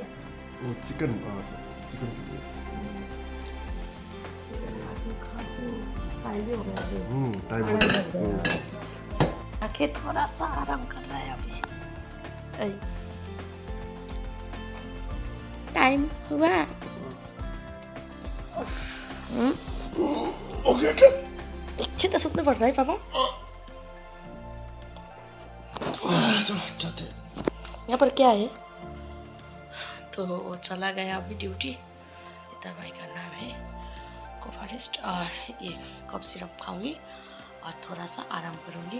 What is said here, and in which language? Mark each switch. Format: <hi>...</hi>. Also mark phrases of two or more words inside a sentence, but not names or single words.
<hi>वो चिकन चिकन टाइम हो गया अभी। टाइम हो गया। आके थोड़ा सा आराम कर रहा है अभी। टाइम हुआ।</hi> <ne>एकछिन त सुत्नुपर्छ है पापा।</ne> <hi>यहाँ पर क्या है? तो वो चला गया अभी ड्यूटी। पिता भाई का नाम है कोफारिस्ट। और ये कफ सिरप खाऊंगी और थोड़ा सा आराम करूंगी।</hi>